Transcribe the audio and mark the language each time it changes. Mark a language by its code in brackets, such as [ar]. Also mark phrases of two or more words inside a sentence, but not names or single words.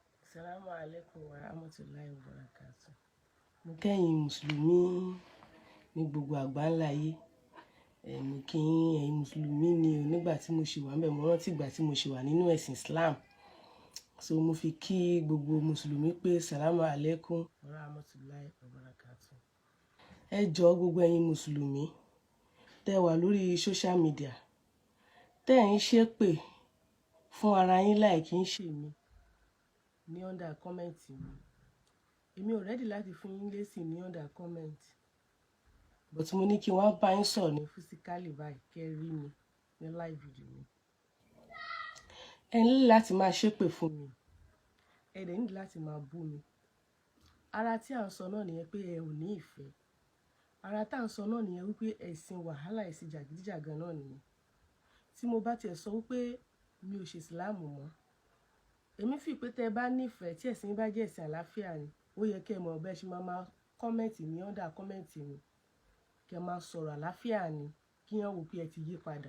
[ar] السلام عليكم ورحمة الله وبركاته. [yo] Mo kẹ́yìn mùsùlùmí ní gbogbo àgbáńlá ayé. Mo kí ẹ̀yin mùsùlùmí ni o nígbà tí mo ṣì wà ńbẹ̀, mo rántí ìgbà tí mo ṣì wà nínú ẹ̀sìn Islam. So mo fi kí gbogbo mùsùlùmí pé [ar] السلام عليكم ورحمة الله وبركاته. [yo] Ẹ jọ̀ọ́ gbogbo ẹ̀yin mùsùlùmí tẹ́ wà lórí [en] social media, [yo] tẹ́ ń ṣépè fún ara yín láì kí ń ṣe mí ní [en] under comment [yo] mi. Èmi ò ready láti fún yín lésì ní [en] under comment, [yo] but mo ní kí wọ́n bá yín sọ̀rọ̀ ní physically báyìí kẹ́ rí mi ní [en] live video [yo] mi. Ẹ ní láti máa ṣépè fún mi, ẹ dẹ̀ ní láti máa bú mi. Ara tí à ń sọ náà nìyẹn pé ẹ ò ní ìfẹ́. Ara tá à ń sọ náà nìyẹn wípé ẹ̀sìn wàhálà, ẹ̀sìn jàgídíjàgan náà nìyẹn. Tí mo bá tiẹ̀ sọ wípé mi ò ṣe ìsìláàmù mọ́, èmi fi pé tẹ́ bá nífẹ̀ẹ́ tí ẹ̀sìn bá jẹ́ ẹ̀sìn àlàáfíà ni, ó yẹ kẹ́ mọ̀ bẹ́ẹ̀ ṣe máa comment ní [en] under comment [yo] mi, kẹ́ máa sọ̀rọ̀ àlàáfíà ni kí wọ́n wò pé ẹ ti yí padà.